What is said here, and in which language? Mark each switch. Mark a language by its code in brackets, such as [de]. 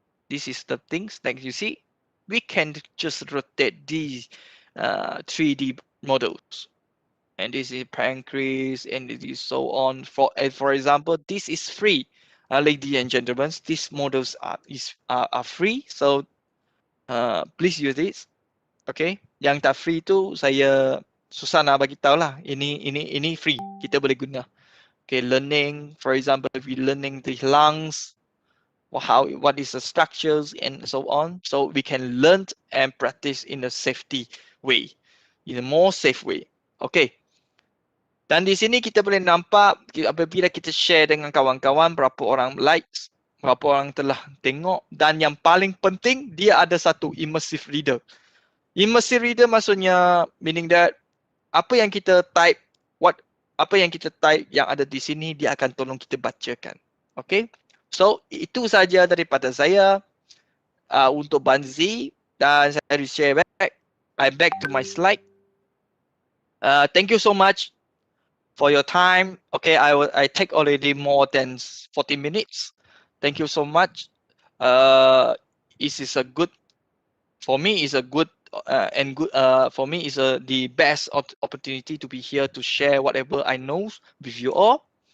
[en] This is the things like you see. We can just rotate these 3D models, and this is pancreas, and it is so on. For example, this is free. ladies and gentlemen, these models are free, so please use this. [ms] Okay, yang tak free tu saya susah nak bagi tahu lah. Ini free, kita boleh guna. [en] Okay, learning, for example, if we learning the lungs, what is the structures and so on, so we can learn and practice in a safety way, in a more safe way. [ms] Okay. Dan di sini kita boleh nampak apabila kita share dengan kawan-kawan berapa orang likes, berapa orang telah tengok, dan yang paling penting dia ada satu immersive reader. Immersive reader maksudnya [en] meaning that [ms] apa yang kita type, apa yang kita type yang ada di sini dia akan tolong kita bacakan. Okay? So itu saja daripada saya untuk Buncee, dan saya share back. [en] I back to my slide. Thank you so much for your time. Okay, I take already more than 40 minutes. Thank you so much. This is a good, for me is a good and good for me is the best opportunity to be here to share whatever I know with you all.